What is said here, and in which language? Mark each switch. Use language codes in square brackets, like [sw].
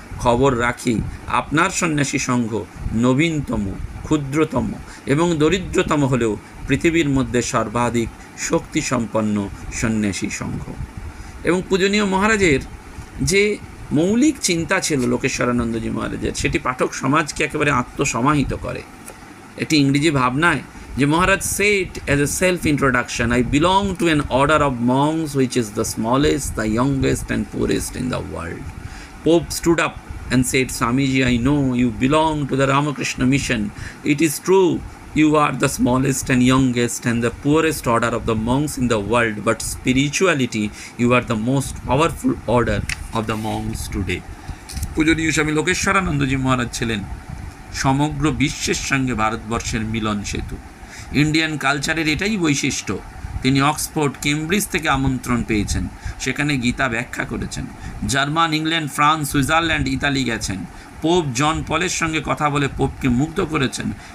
[bn] খবর রাখি, আপনার সন্ন্যাসী সংঘ নবীনতম, ক্ষুদ্রতম এবং দরিদ্রতম হলেও পৃথিবীর মধ্যে সর্বাধিক শক্তিসম্পন্ন সন্ন্যাসী সংঘ। এবং পূজনীয় মহারাজের যে মৌলিক চিন্তা ছিল লোকেশ্বরানন্দজি মহারাজের, সেটি পাঠক সমাজকে একেবারে আত্মসমাহিত করে। একটি ইংরেজি ভাবনায় যে মহারাজ [en] said as a self-introduction, I belong to an order of monks which is the smallest, the youngest and poorest in the world. Pope stood up and said, Swamiji, I know you belong to the Ramakrishna mission. It is true, you are the smallest and youngest and the poorest order of the monks in the world, but spirituality, you are the most powerful order of the monks today. [bn] পূজনীয় স্বামী লোকেশ্বরানন্দজি মহারাজ ছিলেন সমগ্র বিশ্বের সঙ্গে ভারতবর্ষের মিলন সেতু। Indian কালচারের এটাই বৈশিষ্ট্য। তিনি অক্সফোর্ড, কেমব্রিজ থেকে আমন্ত্রণ পেয়েছেন, সেখানে গীতা ব্যাখ্যা করেছেন। German, England, France, Switzerland, Italy গেছেন। পোপ জন পলের সঙ্গে কথা বলে পোপকে মুগ্ধ করেছেন।